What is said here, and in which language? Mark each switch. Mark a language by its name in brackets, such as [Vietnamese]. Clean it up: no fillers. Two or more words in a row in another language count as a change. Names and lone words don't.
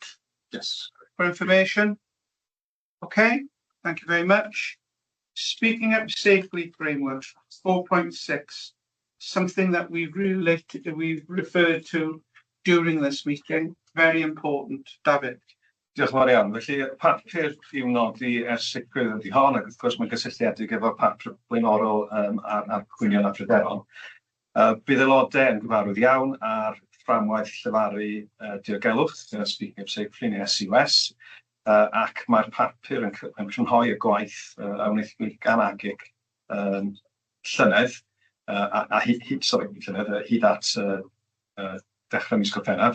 [English] Yes. For information? Okay, thank you very much. Speaking up safely framework 4.6, something that we've referred to during this meeting, very important. David. [Welsh] Diolch yn fawr iawn. Felly, papur i'w nodi ers sicrwydd ydy hon, ac wrth gwrs mae'n gysylltiedig efo papur blaenorol a'r cwynion a pryderon. Bydd aelodau yn gyfarwydd iawn ar fframwaith llefaru diogelwch, Speaking Up Safely neu SUS, ac mae'r papur yn crynhoi y gwaith a wnaethon ni gan agig llynedd, hyd at dechrau mis Gorffennaf.